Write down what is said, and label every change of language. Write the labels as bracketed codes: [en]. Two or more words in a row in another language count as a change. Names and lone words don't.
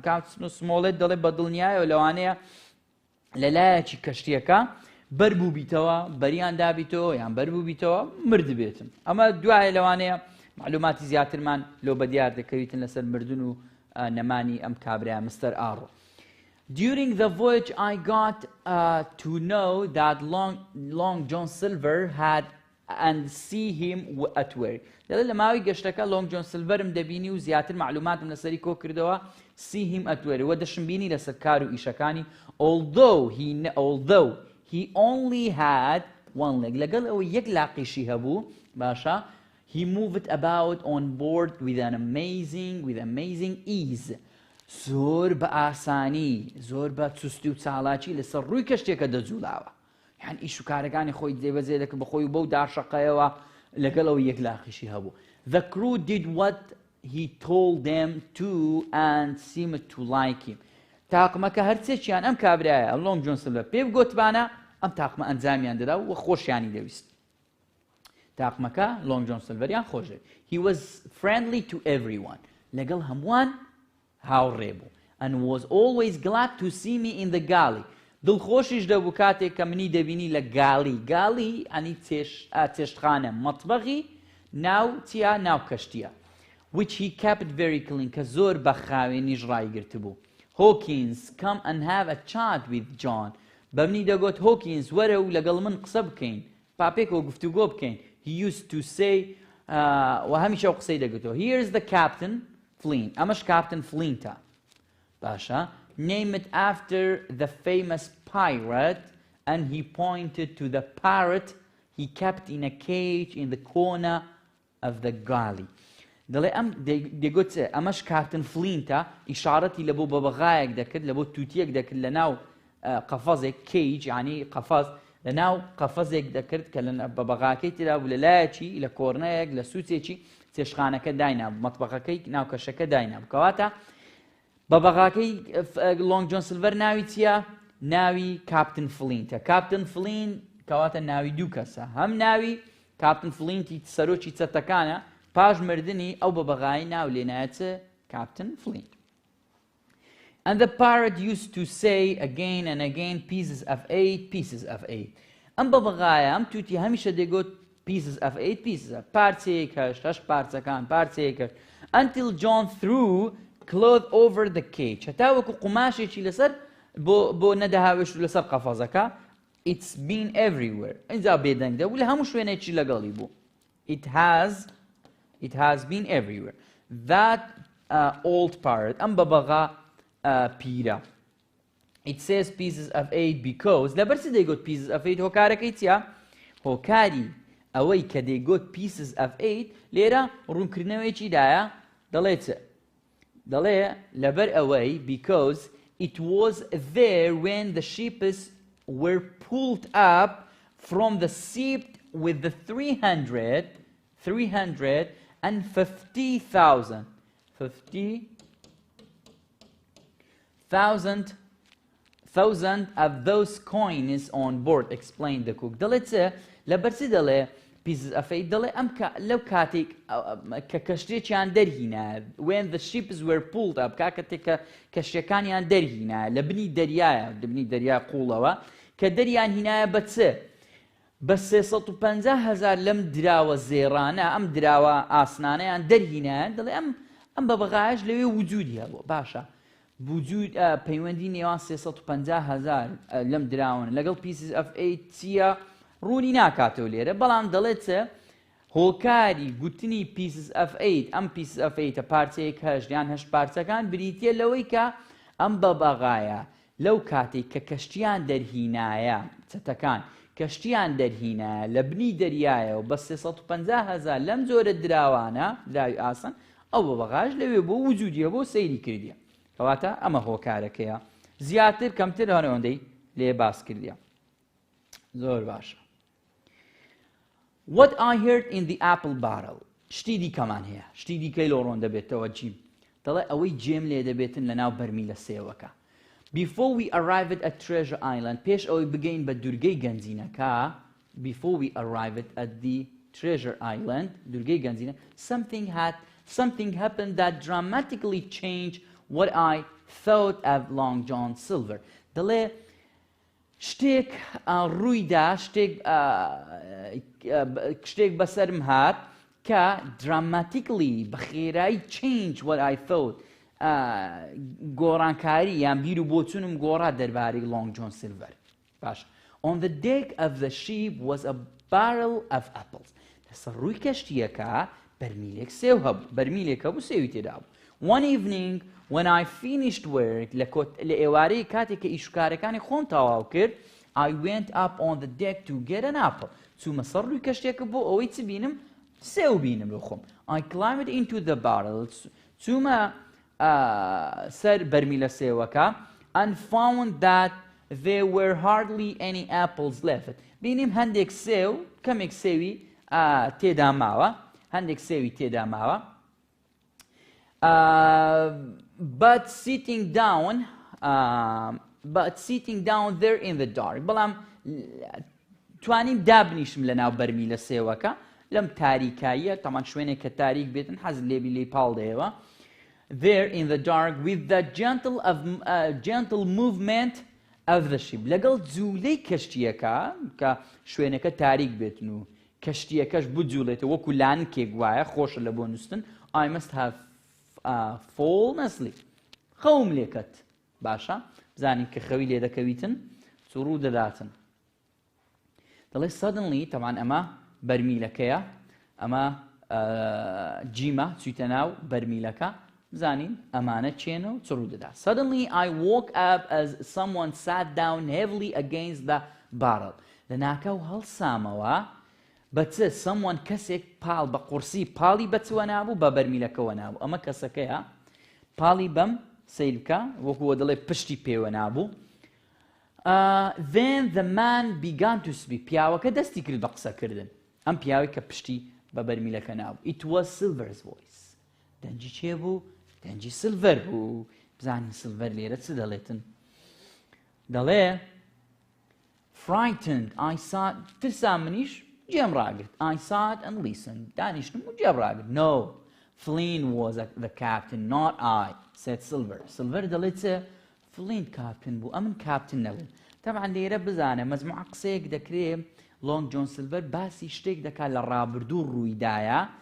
[ckb] Captain Smollett دەڵێ بە دڵنیایە و لەوانەیە لەلایەکی کەشتیەکە بەربوو بیتەوە بەریان دابیتەوە یان بەربوو بیتەوە مرد بێتن. ئەمە دوایە لەوانەیە معلوماتی زیاترمان لۆ بەدیار دەکەویتن لەسەر مردن و نەمانی ئەم کابرایە مستەر ئارۆ. [en] During the voyage I got to know that Long John Silver had and see him at work. [ckb] دەڵێ لە ماوەی گەشتەکە Long John Silverم دەبینی و زیاتر معلوماتم لەسەری کۆ کردەوە [en] see him at work [ckb] وە دەشم بینی لەسەر کار و ئیشەکانی [en] although he only had one leg. [ckb] لەگەڵ ئەوە یەک لاقیشی هەبوو باشە [en] he moved about on board with amazing ease. [ckb] زۆر بە ئاسانی زۆر بە چوستی و چالاکی لەسەر ڕووی کەشتێکە دەجوڵاوە. یعنی ئیش و کارەکانی خۆی دێبەجێ دەکرد بەخۆی و بەو داشەقەیەوە لەگەڵ ئەوە یەک لاقیشی هەبوو. [en] The crew did what he told them to and seemed to like him. [ckb] تاقمەکە هەرچێکیان ئەم کابرایە Long John Silver پێ بگوتبانە ئەم تاقمە ئەنجامیان دەدا و خۆشیانی دەویست. تاقمەکە Long John Silveriان خۆشێ. [en] He was friendly to everyone. [ckb] لەگەڵ هەمووان هاوڕێ بوو. [en] And was always glad to see me in the galley. [ckb] دڵخۆشیش دەبوو کاتێک کە منی دەبینی لە گاڵی ئەنی چێشتخانە مەطبەخی ناو چیا ناو کەشتیە. [en] Which he kept very clean [ckb] کە زۆر بە خاوێنیش ڕایگرت بوو. [en] Hawkins come and have a chat with John. [ckb] بە منی دەگوت Hawkins وەرە و لەگەڵ من قسە بکەین پاپێکەوە گفتوگۆ بکەین. [en] He used to say [ckb] و هەمیشە ئەو قسەی دەگوتەوە [en] Here's the captain Flint. [ckb] ئەمەش Captain Flintە. [en] باشە name it after the famous pirate and he pointed to the parrot he kept in a cage in the corner of the galley. [ckb] دەڵێ ئەم دەگوت ئەمەش کاپتن فلینتە ئیشارەتی لە بۆ بەبەغایەک دەکرد لە بۆ تووتیەک دەکرد لە ناو قەفەزێک کەیج ینی قەفەز لە ناو قەفەزێک دەکرد کە لە بەبەغاکەی تێدا بوو لە لایەکی لە کۆرنەیەک لە سووتێکی چێشخانەکە داینابوو مەطبەخەکەی ناو کەشەکە داینابوو کەواتە بەبەغاکەی Long John Silver ناوی چییە؟ ناوی کاپتن فلینتە. کاپتن فلین کەواتە ناوی دوو کەسە هەم ناوی کاپتن فلینتی سەرۆکی چەتەکانە پاش مردنی ئەو بەبەغایی ناو لێنایەتە کاپتن فلین. [en] And the parrot used to say again and again pieces of 8 [ckb] ئەم بەبەغایە ئەم تووتی هەمیشە دەیگوت [en] pieces of 8 [ckb] پارچەیەک هەشت هەشت پارچەکان پارچەیەک هەشت [en] until John threw cloth over the cage [ckb] هەتا وەکو قوماشێکی لەسەر بۆ نەدەهاوێش و لەسەر قەفەزەکە [en] it's been everywhere [ckb] ئینجا بێدەنگدە و لە هەموو شوێنێکی لەگەڵی بوو [en] it has been everywhere that old parrot [ckb] ئەم بەبەغا پیرە [en] it says pieces of 8 because [ckb] لەبەرچی دەیگوت [en] pieces of 8 [ckb] هۆکارەکەی چیە هۆکاری ئەوەی کە دەیگوت pieces of 8 لێرە ڕوونکردنەوەیکی دایە دەڵێ چ دەڵێ لەبەر ئەوەی [en] because it was there when the sheep were pulled up from the sea with the 50,000 of those coins on board explained the cook [ckb] دەڵێ چ لەبەرچی دەڵێ [en] pieces of 8 [ckb] دەڵێ ئەم لەو کاتێک کە کەشتێکیان دەرهینە [en] when the ships were pulled up [ckb] کاتێک کە کەشتەکانیان دەرهینە لە بنی دەریایە لە بنی دەریای قوڵەوە کە دەریان هینایە بە چ بە 350,000 لەم دراوە زێڕانە ئەم دراوە ئاسنانەیان دەرهینایە دەڵێ ئەم بەبەغایش لەوێ وجودی هەبوو باشە وجود پەیوەندی نێوان 350,000 لەم دراون لەگەڵ [en] pieces of 8 [ckb] چییە ڕوونی ناکاتەوە لێرە بەڵام دەڵێت چ هۆکاری گوتنی [en] pieces of 8 [ckb] ئەم [en] pieces of 8 [ckb] پارچەیەک هەشت یان هەشت پارچەکان بریتیە لەوەی کە ئەم بەبەغایە لەو کاتێک کە کەشتیان دەرهینایە چەتەکان کەشتیان دەرهینایە لە بنی دەریایەوە بە 350,000 لەم جۆرە دراوانە دراوی ئاسن ئەو بەبەغاش لەوێ بۆ وجودیە بۆ سەیری کردیە کەواتە ئەمە هۆکارەکەیە زیاتر کەمتر هەنەوەندەی لێ باس کردیە زۆر باشە [en] What I heard in the apple barrel [ckb] شتی دیکەمان هەیە شتی دیکەی لۆ ڕۆن دەبێتەوە جیم دەڵێ ئەوەی جێم لێ دەبێتن لە ناو بەرمیلە سێوەکە [en] Before we arrived at Treasure Island [ckb] پێش ئەوەی بگەین بە دوورگەی گەنجینەکە [en] Before we arrived at the Treasure Island [ckb] دوورگەی گەنجینە [en] something happened that dramatically changed what I thought of Long John Silver [ckb] دەڵێ شتێک ڕوویدا شتێک بەسەرم هات کە dramatically بە خێرایی [en] change what I thought [ckb] گۆڕانکاری یان بیر و بۆچوونم گۆڕا دەربارەی Long John Silver باش [en] On the deck of the ship was a barrel of apples [ckb] لەسەر ڕووی کەشتیەکە بەرمیلێک سێو هەبوو بەرمیلێک هەبوو سێوی تێدا بوو [en] One evening when I finished work [ckb] لە ئێوارەی کاتێک کە ئیشکارەکانی خۆم تەواو کرد [en] I went up on the deck to get an apple [ckb] چوومە سەر ڕووی کەشتێکە بۆ ئەوەی چ بینم سێو بینم لە خۆم [en] I climbed into the barrel [ckb] چوومە سەر بەرمیلە سێوەکە [en] and found that there were hardly any apples left [ckb] بینیم هەندێک سێو کەمێک سێوی تێدا ماوە هەندێک سێوی تێدا ماوە [en] but sitting down there in the dark [ckb] بەڵام توانیم دابنیشم لە ناو بەرمیلە سێوەکە لەم تاریکاییە تەمان شوێنێک کە تاریک بێتن حەز لێبی لێی پاڵ دەیەوە [en] there in the dark with the gentle movement of the ship [ckb] لەگەڵ جوولەی کەشتیەکە کە شوێنەکە تاریک بێتن و کەشتیەکەش بجوڵێتەوە وەکو لانکێک وایە خۆشە لە بۆ نووسن [en] I must have fallen asleep [ckb] خەوم لێکەت باشە بزانین کە خەوی لێ دەکەویتن سوڕوو دەداتن دەڵێ suddenly تەمان ئەمە بەرمیلەکەیە ئەمە جیمە چوویتە ناو بەرمیلەکە بزانین ئەمانە چێنە و سوڕوو دەدا [en] Suddenly I woke up as someone sat down heavily against the barrel [ckb] لە ناکەو هەڵسامەوە بەچە someone کەسێک پاڵ بە قورسی پاڵی بەچوە نابوو بە بەرمیلەکەوە نابوو ئەمە کەسەکەیە پاڵی بەم سەیر بکە وەکووە دەڵێ پشتی پێوە نابوو [en] Then the man began to speak [ckb] پیاوەکە دەستی کرد بە قسەکردن ئەم پیاوەی کە پشتی بە بەرمیلەکە نابوو [en] It was Silver's voice [ckb] دەنجی چێ بوو؟ دەنجی سلڤەر بوو بزانین سلڤەر لێرە چ دەڵێتن دەڵێ [en] Frightened I saw [ckb] ترسام منیش جێم ڕاگرت [en] I saw it and listened [ckb] دانیشتم و جێم ڕاگرت [en] No Flynn was the captain not I said Silver Silver [ckb] دەڵێت چ Flynn captain بوو ئەمن captain نەبوو طبعا لێرە بزانە مەجموعە قسەیەک دەکرێت Long John Silver باسی شتێک دەکات لە ڕابردوو ڕوویدایە